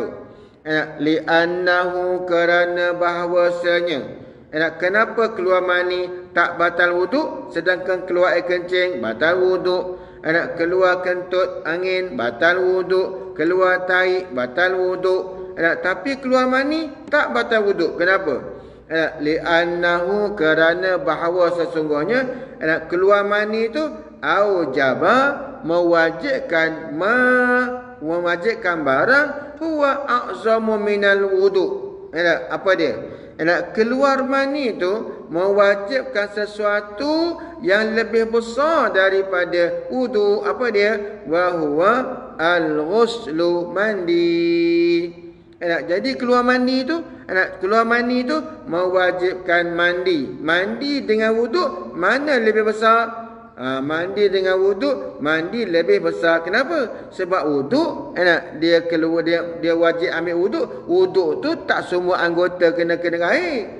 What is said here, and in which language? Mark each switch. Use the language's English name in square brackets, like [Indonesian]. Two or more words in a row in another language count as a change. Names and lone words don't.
[Malay] Li'annahu, kerana bahawasanya kenapa keluar mani tak batal wuduk, sedangkan keluar air kencing batal wuduk. Keluar kentut angin batal wuduk, keluar tahi batal wuduk. Tapi keluar mani tak batal wuduk. Kenapa? Li'annahu, kerana bahawa sesungguhnya keluar mani itu aujaba, mewajibkan barang [Arabic] هو أعظم من الوضوء'. [Malay] Apa dia? Keluar mani itu mewajibkan sesuatu yang lebih besar daripada wudu. Apa dia? [Arabic] وهو الغسل, mandi. [Malay] Jadi keluar mani itu mewajibkan mandi. Mandi dengan wudu mana lebih besar? Mandi dengan wuduk, mandi lebih besar. Kenapa? Sebab wuduk dia keluar, dia wajib ambil wuduk. Wuduk tu tak semua anggota kena air.